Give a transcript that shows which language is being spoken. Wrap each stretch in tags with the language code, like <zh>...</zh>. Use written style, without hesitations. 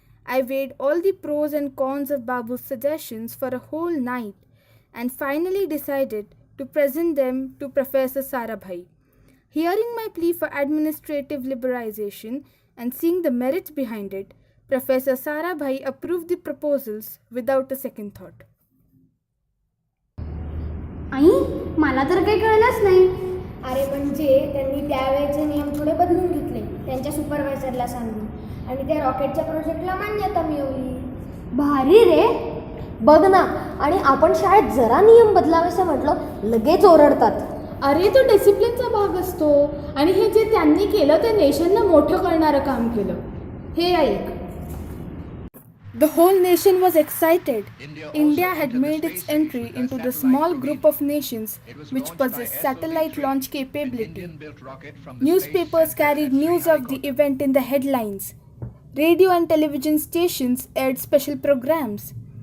<en>I weighed all the pros and cons of Babu's suggestions for a whole night, and finally decided to present them to Professor Sarabhai. Hearing my plea for administrative liberalization and seeing the merits behind it, Professor Sarabhai approved the proposals without a second thought.</en> <mr>आई, मला तर काही कळलंच नाही. अरे म्हणजे त्यांनी त्यावेळेचे नियम थोडे बदलून घेतले त्यांच्या सुपरवायझरला सांगून, आणि त्या रॉकेटच्या प्रोजेक्टला मान्यता मिळवली. भारी रे. बघ ना, आणि आपण शाळेत जरा नियम बदलावेसे म्हटलं लगेच ओरडतात. अरे तो डिसिप्लिनचा भाग असतो, आणि हे जे त्यांनी केलं ते नेशनला मोठं करणारं काम केलं. हे ऐक.</mr> <en>The whole nation was excited. India had made its entry into the small group of nations which possess satellite launch capability. Newspapers carried news of the event in the headlines. Radio and television stations aired special programs.</en>